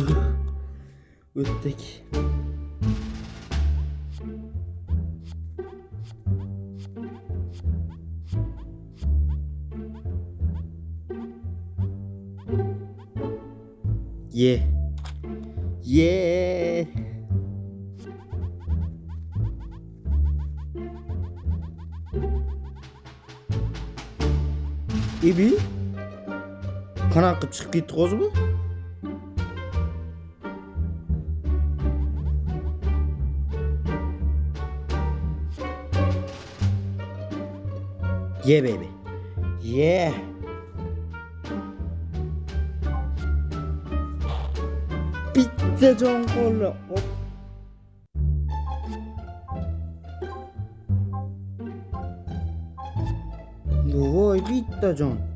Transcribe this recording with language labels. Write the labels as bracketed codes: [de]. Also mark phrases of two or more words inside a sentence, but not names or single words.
[uz] O'tdik. Yeah. Ibi? Qanaqa chiqib ketdi hozir bu? [en] Yeah baby. Yeah. [uz] Bitta jon qoldi. Voy, bitta jon.